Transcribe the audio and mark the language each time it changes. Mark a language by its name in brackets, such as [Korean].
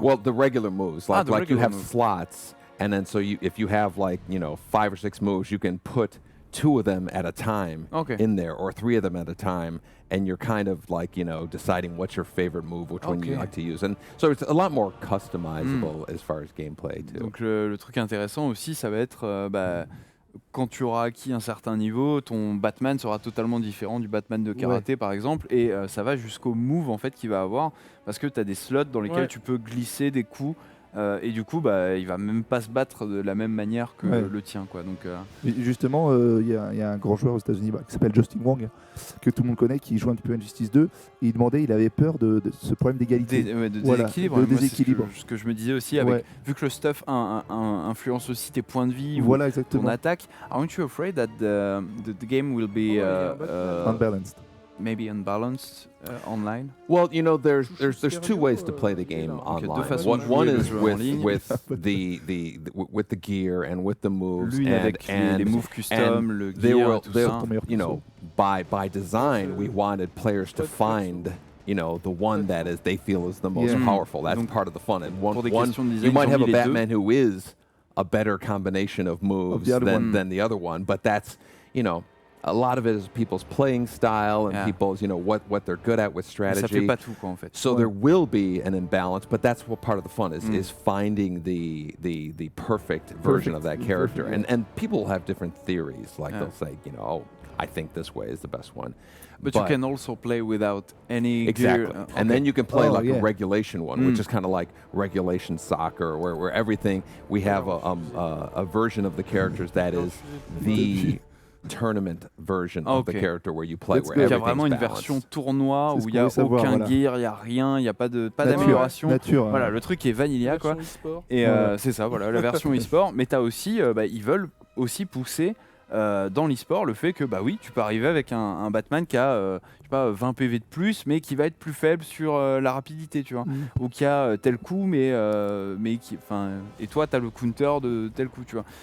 [English] well, the regular moves, like you have slots. And then if you have 5 or 6 moves, you can put 2 of them at a time in there, or 3 of them at a time, and you're kind of deciding what's your favorite move, which one you like to use. And so it's a lot more customizable as far as gameplay too. [French] Donc le truc intéressant aussi, ça va être quand tu auras acquis un certain niveau, ton Batman sera totalement différent du Batman de karaté par exemple, et ça va jusqu'au move en fait qu'il va avoir, parce que tu as des slots dans lesquels tu peux glisser des coups. Et du coup, il va même pas se battre de la même manière que le tien, quoi. Donc, justement, il y a un grand joueur aux États-Unis qui s'appelle Justin Wang, que tout le monde connaît, qui joue un petit peu Injustice 2. Et il avait peur de ce problème d'égalité, de déséquilibre. De déséquilibre. Ce que je me disais aussi, vu que le stuff influence aussi tes points de vie ou ton attaque. [English] Aren't you afraid that the game will be unbalanced? Maybe unbalanced online? Well, there's 2 ways to play the game online. One is with the gear and with the moves and [French] les moves custom, le gear, tout ça. [English] By design, we wanted players to find the one that they feel is the most powerful. That's part of the fun. And you might have a Batman who is a better combination of moves than the other one, but that's a lot of it is people's playing style and people's, what they're good at with strategy. [French] Ça fait pas tout, quoi, en fait. [English] So there will be an imbalance, but that's what part of the fun is finding the perfect version of that character. And people have different theories. Like they'll say, I think this way is the best one. But you can also play without any exactly. gear. And then you can play a regulation one, which is kind of like regulation soccer, where everything, we have a version of the characters that is the tournament version of the character where you play, where everything's balanced. [French] Il y a vraiment une version tournoi où il n'y a aucun gear, il n'y a rien, il n'y a pas d'amélioration. Voilà, le truc est vanilla, quoi. Et c'est ça, voilà, la version e-sport. Mais tu as aussi, ils veulent aussi pousser dans l'e-sport le fait que oui, tu peux arriver avec un Batman qui a je sais pas, 20 PV de plus mais qui va être plus faible sur la rapidité, tu vois, ou qui a tel coup mais qui, et toi tu as le counter de tel coup, tu vois.